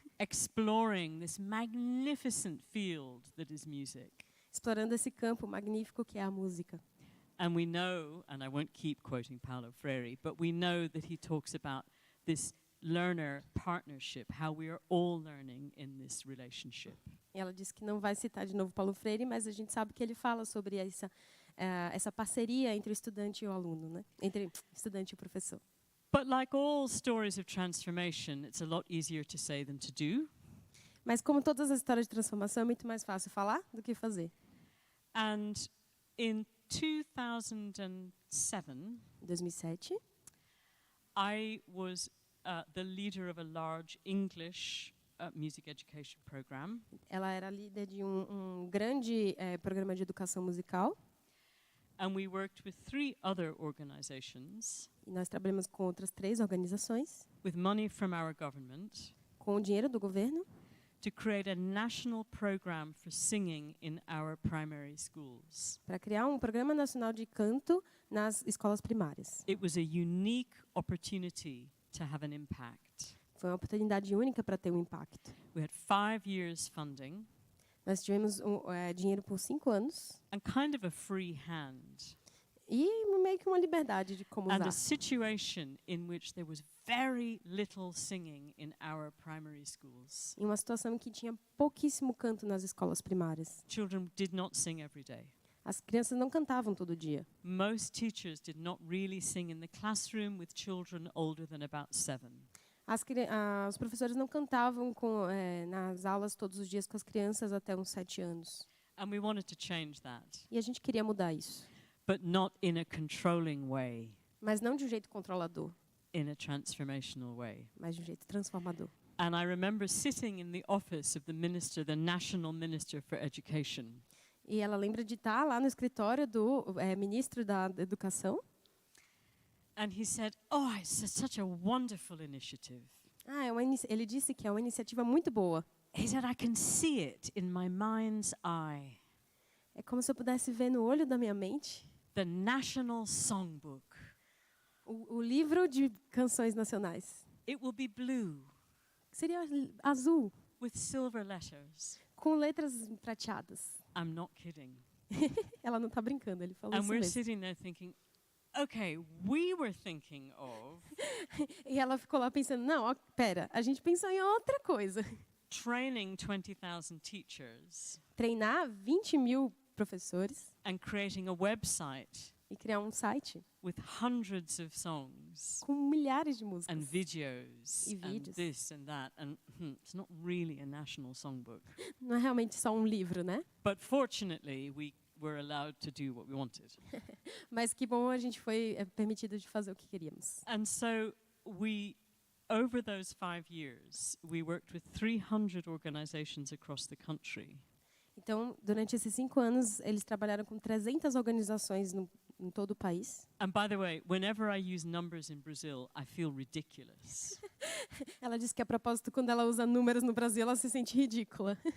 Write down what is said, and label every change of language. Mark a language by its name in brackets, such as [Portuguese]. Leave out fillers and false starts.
[English] Exploring this magnificent field that is music. [Portuguese] Explorando esse campo magnífico que é a música. [English] And we know, and I won't keep quoting Paulo Freire, but we know that he talks about this learner partnership, how we are all learning in this relationship. [Portuguese] Ela diz que não vai citar de novo Paulo Freire, mas a gente sabe que ele fala sobre essa parceria entre o estudante e o aluno, né? Entre estudante e o professor. [English] But like all stories of transformation, it's a lot easier to say than to do. [Portuguese] Mas como todas as histórias de transformação, é muito mais fácil falar do que fazer. [English] And in 2007, I was the leader of a large English music education program. [Portuguese] Ela era líder de grande programa de educação musical. [English] And we worked with 3 other organizations. [Portuguese] E nós trabalhamos com outras 3 organizações. [English] With money from our government. [Portuguese] Com o dinheiro do governo. [English] To create a national program for singing in our primary schools. [Portuguese] Para criar programa nacional de canto nas escolas primárias. [English] It was a unique opportunity to have an impact. [Portuguese] Foi uma oportunidade única para ter impacto. [English] We had 5 years funding. [Portuguese] Nós tivemos dinheiro por 5 anos. [English] And kind of a free hand. [Portuguese] E meio que uma liberdade de como usar. [English] And a situation in which there was very little singing in our primary schools. [Portuguese] Em uma situação em que tinha pouquíssimo canto nas escolas primárias. [English] Children did not sing every day. [Portuguese] As crianças não cantavam todo dia. [English] Most teachers did not really sing in the classroom with children older than about 7. [Portuguese] Os professores não cantavam nas aulas todos os dias com as crianças até uns 7 anos. [English] And we wanted to change that, [Portuguese] E a gente queria mudar isso. [English] but not in a controlling way, [Portuguese] Mas não de um jeito controlador, [English] in a transformational way. [Portuguese] mas de um jeito transformador. [English] And I remember sitting in the office of the minister, the National Minister for Education. [Portuguese] E ela lembra de estar lá no escritório do ministro da Educação. [English] And he said, "Oh, it's such a wonderful initiative." [Portuguese] Ele disse que é uma iniciativa muito boa. [English] He said, "I can see it in my mind's eye. [Portuguese] É como se eu pudesse ver no olho da minha mente [English] The National Songbook. [Portuguese] o livro de canções nacionais. [English] It will be blue [Portuguese] Seria azul, [English] with silver letters." [Portuguese] com letras prateadas. [English] I'm not kidding. [Portuguese] Ela não está brincando, ele falou [English] And [Portuguese] isso [English] we're [Portuguese] mesmo. [English] sitting there thinking, okay, we were thinking of [Portuguese] E ela ficou lá pensando, não, pera, a gente pensou em outra coisa. [English] training 20,000 teachers [Portuguese] Treinar 20 mil professores [English] and creating a website [Portuguese] e criar um site [English] with hundreds of songs [Portuguese] com milhares de músicas. [English] and videos [Portuguese] E [English] and [Portuguese] vídeos. [English] this and that. And it's not really a national songbook. [Portuguese] Não é realmente só um livro, né? [English] But fortunately, we were allowed to do what we wanted. [Portuguese] Mas que bom, a gente foi permitido de fazer o que queríamos. [English] And so over those 5 years, we worked with 300 organizations across the country. [Portuguese] Então, durante esses 5 anos, eles trabalharam com 300 organizações em todo o país. [English] And by the way, whenever I use numbers in Brazil, I feel ridiculous. [Portuguese] Ela disse que, a propósito, quando ela usa números no Brasil, ela se sente ridícula.